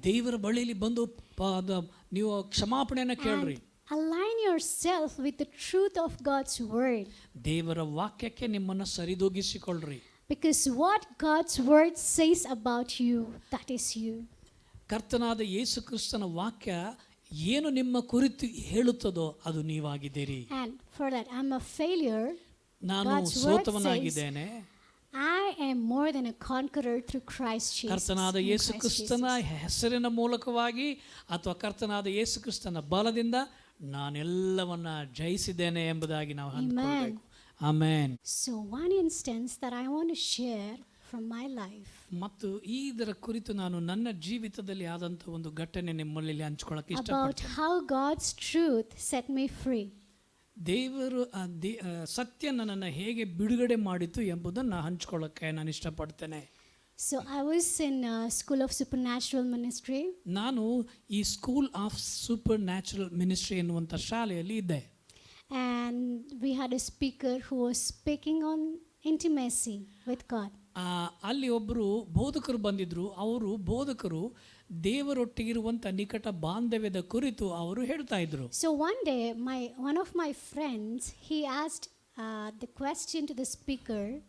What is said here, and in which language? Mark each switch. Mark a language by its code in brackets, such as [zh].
[kn] ದೇವರ ಬಳಿಯಲ್ಲಿ ಬಂದು ನೀವು ಕ್ಷಮಾಪಣೆಯನ್ನ ಕೇಳ್ರಿ. [en] Align yourself with the truth of God's word. [kn] ದೇವರ ವಾಕ್ಯಕ್ಕೆ ನಿಮ್ಮನ್ನ ಸರಿದೂಗಿಸಿಕೊಳ್ಳ್ರಿ. [en] Because what God's word says about you, that is you. [kn] ಕರ್ತನಾದ ಯೇಸು ಕ್ರಿಸ್ತನ ವಾಕ್ಯ ಏನು ನಿಮ್ಮ ಕುರಿತು ಹೇಳುತ್ತದೋ ಅದು ನೀವಾಗಿದ್ದೀರಿ. [en] And for that I'm a failure. [kn] ನಾನು [en] God's word [kn] ಸೋತವನಾಗಿದ್ದೇನೆ. [en] I am more than a conqueror through Christ Jesus. [kn] ಕರ್ತನಾದ ಯೇಸು ಕ್ರಿಸ್ತನ ಹೆಸರಿನ ಮೂಲಕವಾಗಿ ಅಥವಾ ಕರ್ತನಾದ ಯೇಸು ಕ್ರಿಸ್ತನ ಬಲದಿಂದ ನಾನೆಲ್ಲವನ್ನ ಜಯಿಸಿದ್ದೇನೆ ಎಂಬುದಾಗಿ ನಾವು ಅಂದುಕೊಳ್ಳಬೇಕು. Amen. [en] So one instance that I want to share from my life. [kn] ಮತ್ತು ಇದರ ಕುರಿತು ನಾನು ನನ್ನ ಜೀವಿತದಲ್ಲಿ ಆದಂತ ಒಂದು ಘಟನೆ ನಿಮ್ಮಲ್ಲಿ ಹಂಚಿಕೊಳ್ಳಕ್ಕೆ [en] About [kn] ಇಷ್ಟಪಡ್ತೇನೆ. [en] how God's truth set me free. [kn] ದೇವರು ಸತ್ಯ ನನ್ನನ್ನು ಹೇಗೆ ಬಿಡುಗಡೆ ಮಾಡಿತು ಎಂಬುದನ್ನು ಹಂಚಿಕೊಳ್ಳಕ್ಕೆ ನಾನು ಇಷ್ಟಪಡ್ತೇನೆ. [en] So I was in School of Supernatural Ministry. [kn] ನಾನು ಈ school of super natural ministry ಎನ್ನುವಂಥ ಶಾಲೆಯಲ್ಲಿ ಇದ್ದೆ. [en] And we had a speaker who was speaking on intimacy with God. [kn] ಅಲ್ಲಿ ಒಬ್ಬರು ಬೋಧಕರು ಬಂದಿದ್ರು. ಬೋಧಕರು ದೇವರೊಟ್ಟಿಗಿರುವಂಥ ನಿಕಟ ಬಾಂಧವ್ಯದ ಕುರಿತು ಅವರು ಹೇಳ್ತಾ ಇದ್ರು. [en] So one day one of my friends, he asked the question to the speaker.